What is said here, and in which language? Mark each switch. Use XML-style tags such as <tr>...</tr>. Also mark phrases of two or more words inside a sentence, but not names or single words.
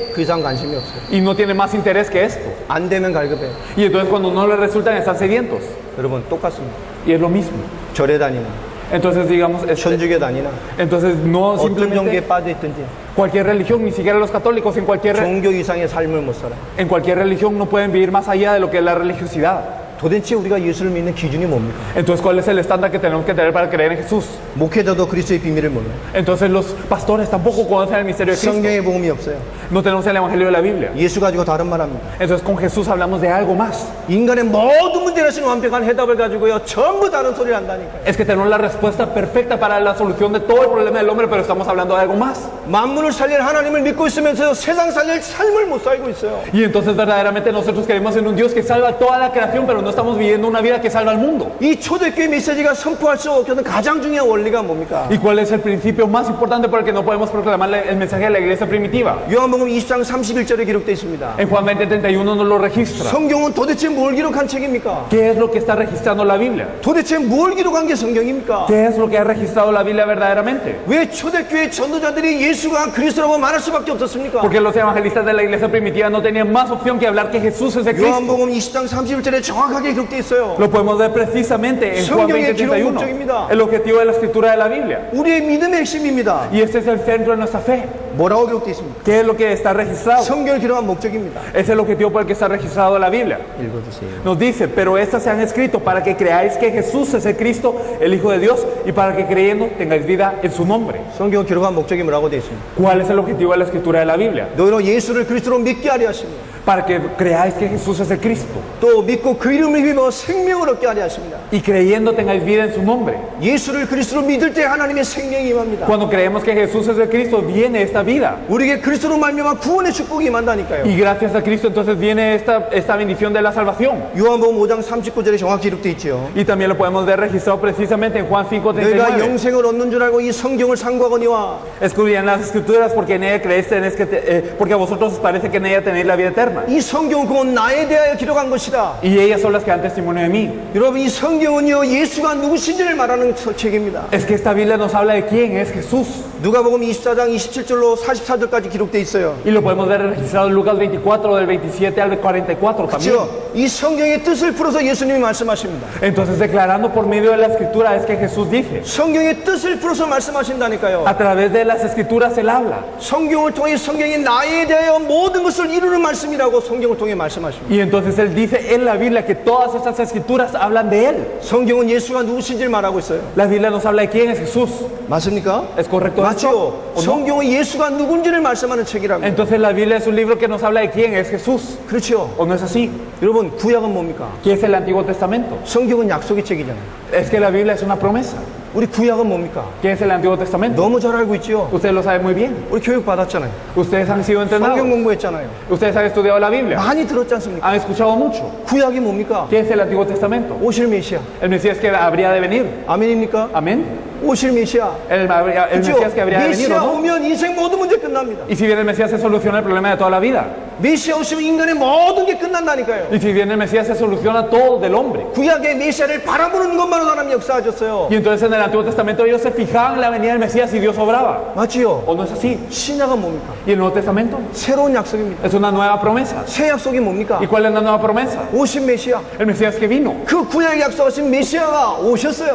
<ko>그 이상 관심이 없어요.</ko> <es>Y no tiene más interés que esto.</es> <ko>안 되면 갈급해요.</ko> <es>Y entonces cuando no les resultan están sedientos.</es> <ko>여러분 똑같습니다.</ko> <es>Y es lo mismo.</es> <ko>절에 다니나</ko> <es>Entonces digamos,</es> <ko>천주교 다니나</ko> <es>entonces no</es> <ko>어떤 종교에</ko> <es>simplemente</es> <ko>빠져 있든지</ko> <es>cualquier religión, ni siquiera los católicos, en cualquier</es> <ko>종교 이상의 삶을 못 살아.</ko> <es>religión no pueden vivir más allá de lo que es la religiosidad.</es> <ko>도대체 우리가 예수를 믿는 기준이 뭡니까?</ko> <es>Entonces, ¿cuál es el estándar que tenemos que tener para creer en Jesús?</es> <ko>목회자도 그리스도의 비밀을 몰라요.</ko> <es>Entonces, los pastores tampoco conocen el misterio de Cristo.</es> <ko>성경의 복음이 없어요.</ko> <es>No tenemos el evangelio de la Biblia.</es> <ko>예수 가지고 다른 말 합니다.</ko> <es>Entonces, con Jesús hablamos de algo más.</es> <ko>인간의 모든 문제를 하시는 완벽한 해답을 가지고요, 전부 다른 소리를 한다니까요.</ko> <es>Es que tenemos la respuesta perfecta para la solución de todo el problema del hombre, pero estamos hablando de algo más.</es> <ko>만물을 살릴 하나님을 믿고 있으면서 세상 살릴 삶을 못 살고 있어요.</ko> <es>Y entonces verdaderamente nosotros creemos en un Dios que salva toda la creación, pero no estamos viviendo una vida que salva al mundo.</es> <ko>이 초대교회 메시지가 선포할 수 없는 가장 중요한 원리가 뭡니까?</ko> <es>¿Y cuál es el principio más importante por el que no podemos proclamar el mensaje de la iglesia primitiva?</es> <ko>요한복음 20장 31절에 기록되어 있습니다.</ko> <es>En Juan 20:31 nos lo registra.</es> <ko>성경은 도대체 뭘 기록한 책입니까?</ko> <es>¿Qué es lo que está registrando la Biblia?</es> <ko>도대체 뭘 기록한 게 성경입니까?</ko> <es>¿Qué es lo que ha registrado la Biblia verdaderamente?</es> <ko>왜 초대교회 전도자들이 예수가 그리스도라고 말할 수밖에 없었습니까?</ko> <es>Porque los evangelistas de la iglesia primitiva no tenían más opción que hablar que Jesús es el Cristo.</es> <ko>요한복음 20장 31절에 정확하게 기록되어 있어요.</ko> <es>Lo podemos ver precisamente en Juan 20:31. El objetivo de la escritura de la Biblia.</es> <ko>우리의 믿음의 핵심입니다.</ko> <es>Y este es el centro de nuestra fe.</es> <ko>뭐라고 기록되어 있습니까?</ko> <es>¿Qué es lo que está registrado?</es> <ko>성경을 기록한 목적입니다.</ko> <es>Es el objetivo por el que está registrado la Biblia.</es> <ko>읽어주세요.</ko> <es>Nos dice, pero estas se han escrito para que creáis que Jesús es el Cristo, el Hijo de Dios, y para que creyendo tengáis vida en su nombre.</es> <ko>성경을 기록한 목적이 뭐라고 되어 있습니까?</ko> <es>¿Cuál es el objetivo de la escritura de la Biblia?</es> <ko>너희로 예수를 그리스도로 믿게 하려 하시며</ko> <es>Para que creáis que Jesús es el Cristo,</es> <ko>또 믿고 그 이름을 힘입어 생명을 얻게 하려 하십니다.</ko> <es>y creyendo tengáis vida en su nombre.</es> <ko>예수를 그리스도로 믿을 때 하나님의 생명이 임합니다.</ko> <es>Cuando creemos que Jesús es el Cristo, viene esta vida.</es> <ko>우리에게 그리스도로 말미암아 구원의 축복이 임한다니까요.</ko> <es>Y gracias a Cristo entonces viene esta bendición de la salvación.</es> <ko>요한복음 5장 39절에 정확히 기록되어 있죠.</ko> <es>Y también lo podemos ver registrado precisamente en Juan</es> <ko>너희가</ko> <es>5:39.</es> <ko>영생을 얻는 줄 알고 이 성경을 상고하거니와</ko> <es>Escudriñad las escrituras porque en ella creéis, porque a vosotros os parece que en ella tenéis la vida eterna.</es> <ko>이 성경은 곧 나에 대하여 기록한 것이다.</ko> <es>Y ellas son las que dan testimonio de mí.</es> <ko>여러분 이 성경은요 예수가 누구신지를 말하는 책입니다.</ko> <es>Es que esta Biblia nos habla de quién es Jesús.</es> <ko>누가복음 24장 27절로 44절까지 기록되어 있어요.</ko> <es>Y lo podemos ver registrado en Lucas 24, del 27 al 44 también.</es> <ko>그렇죠? 이 성경의 뜻을 풀어서 예수님이 말씀하십니다.</ko> <es>Entonces, declarando por medio de la escritura es que Jesús dice.</es> <ko>성경의 뜻을 풀어서 말씀하신다니까요.</ko> <es>A través de las escrituras Él habla.</es> <ko>성경을 통해 성경이 나에 대하여 모든 것을 이루는 말씀이라고 성경을 통해 말씀하십니다.</ko> <es>Y entonces Él dice en la Biblia que todas estas escrituras hablan de Él.</es> <ko>성경은 예수가 누구신지를 말하고 있어요.</ko> <es>La Biblia nos habla de quién es Jesús.</es> <ko>맞습니까?</ko> <es>¿Es correcto esto?</es> <ko>맞죠?</ko> <es>¿O no?</es> <ko>성경은 예수가 누군지를 말씀하는 책이라고.</ko> <es>Entonces la Biblia es un libro que nos habla de quién es Jesús.</es> <ko>그렇죠?</ko> <es>¿O no es así?</es> <ko>여러분 구약은 뭡니까?</ko> <es>¿Qué es el Antiguo Testamento?</es> <ko>성경은 약속의 책이잖아요.</ko> <es>Es que la Biblia es una promesa.</es> <ko>우리 구약은 뭡니까?</ko> <es>¿Qué es el Antiguo Testamento?</es> <ko>너무 잘 알고 있죠?</ko> <es>Ustedes lo saben muy bien.</es> <ko>우리 교육 받았잖아요.</ko> <es>Ustedes han sido</es> <ko>성경</ko> <es>entrenados.</es> <ko>공부했잖아요.</ko> <es>Ustedes han estudiado la Biblia.</es> <ko>많이 들었지 않습니까?</ko> <es>Han escuchado mucho.</es> <ko>구약이 뭡니까?</ko> <es>¿Qué es el Antiguo Testamento?</es> <ko>오실 메시아.</ko> <es>El Mesías que habría de venir.</es> <ko>아멘입니까?</ko> <es>Amén.</es> <ko>오실 메시아.</ko> <es>El</es> <ko>그렇죠?</ko> <es>Mesías que habría de venir,</es> <ko>메시아</ko> <es>¿o no?</es> <ko>오면 인생 모든 문제 끝납니다.</ko> <es>Y si viene el Mesías se soluciona el problema de toda la vida.</es> <ko>메시아 오시면 인간의 모든 게 끝난다니까요.</ko> <es>Y si viene el Mesías se soluciona todo del hombre.</es> <ko>구약의 메시아를 바라보는 것만으로 하나님 역사하셨어요.</ko> <es>Y entonces en el Antiguo Testamento ellos se fijaban en la venida del Mesías y Dios obraba.</es> <ko>맞지요?</ko> <es>¿O no es así?</es> <ko>신약은 뭡니까?</ko> <es>Y el Nuevo Testamento</es> <ko>새로운 약속입니다.</ko> <es>es una nueva promesa.</es> <ko>새 약속이 뭡니까?</ko> <es>¿Y cuál es la nueva promesa?</es> <ko>오신 메시아.</ko> <es>El Mesías que vino.</es> <ko>그 구약에 약속하신 메시아가 오셨어요.</ko>